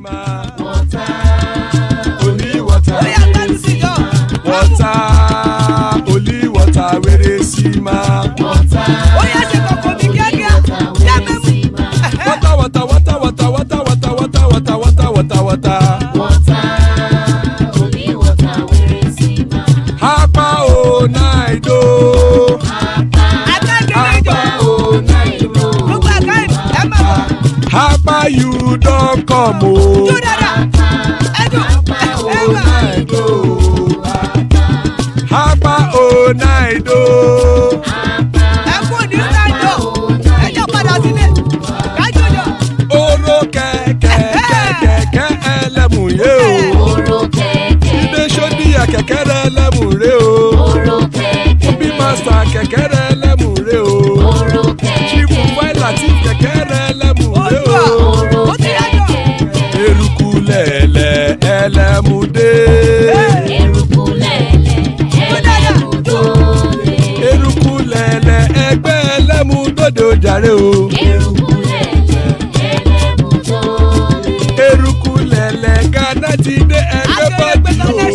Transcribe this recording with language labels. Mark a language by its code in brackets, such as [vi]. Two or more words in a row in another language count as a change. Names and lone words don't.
[en] Water, only water, only water, where is Sima? Water, only water, where is Sima? Hapa o naido, Hapa o naido, Hapa you don't come o, Hapa o naido, Hapa o naido. [yo] Kẹ̀kẹ́rẹ́ lẹ́mùrẹ́ o, Obi Master kẹ̀kẹ́rẹ́ lẹ́mùrẹ́ o, Chief Fáìlà tí kẹ̀kẹ́rẹ́ lẹ́mùrẹ́ o, eruku lẹ̀lẹ̀ ẹlẹ́mùdé, eruku lẹ̀lẹ̀ ẹgbẹ́ ẹlẹ́mùdódò jàre o, eruku ti dé ẹgbẹ́ bọ́dì o.